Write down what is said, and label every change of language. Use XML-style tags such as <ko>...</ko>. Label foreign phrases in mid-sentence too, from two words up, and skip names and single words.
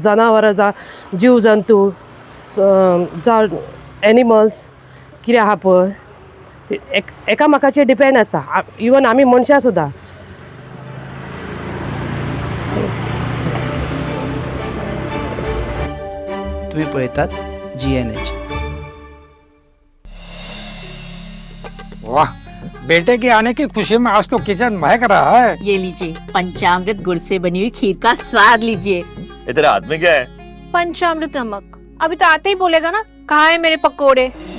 <kok>जनावरां जावं जीव जंतू जावं एनिमल्स कितें आहा पळय ते एकामेकाचेर डिपेंड आसा. इवन आमी मनशां सुद्दां. तुम्ही पळयतात GNH.</kok> <hi>वाह, बेटे के आने की खुशी में आज तो किचन महक रहा है. ये लीजिए पंचामृत गुड़ से बनी हुई खीर का स्वाद लीजिए. तेरे हाथ में क्या है? पंचामृत नमक. अभी तो आते ही बोलेगा ना कहाँ है मेरे पकोड़े.</hi>